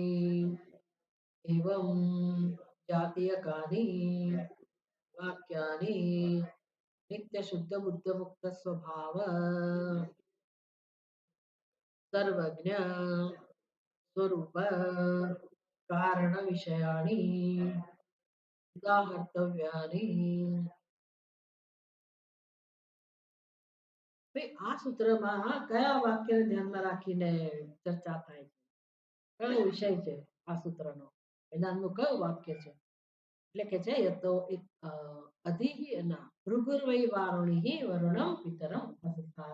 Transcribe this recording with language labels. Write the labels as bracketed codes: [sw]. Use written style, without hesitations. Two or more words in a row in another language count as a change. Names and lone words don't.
[sa] एवं जातीयकानि वाक्यानि नित्यशुद्धबुद्धमुक्तस्वभाव सर्वज्ञ स्वरूप कारणविषयाणि उदाहर्तव्यानि. [gu] આ સૂત્રમાં કયા વાક્યને ધ્યાનમાં રાખીને ચર્ચા થાય છે? કયો વિષય છે આ સૂત્રનો? વેદાંતનું કયું વાક્ય છે? એટલે કે છે [sa] યતો અધિઃ ના ભૃગુર્વૈ વારુણિઃ વરુણમ પિતરમ ઉપસસાર.